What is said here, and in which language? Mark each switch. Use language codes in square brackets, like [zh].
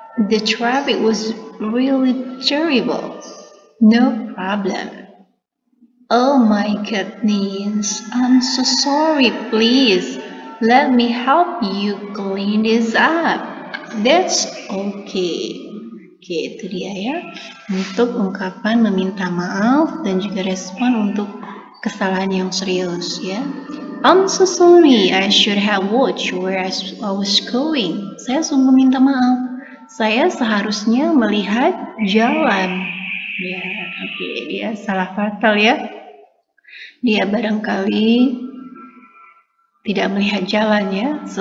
[en] The traffic was really terrible. No problem. Oh my goodness, I'm so sorry, please. Let me help you clean this up. That's okay. [id] Oke, itu dia ya. Untuk ungkapan meminta maaf dan juga respon untuk kesalahan yang serius ya. [en] I'm so sorry, I should have watched where I was going. [id] Saya sungguh minta maaf. Saya seharusnya melihat jalan. Ya, oke, dia salah fatal ya. Dia barangkali tidak melihat jalan ya.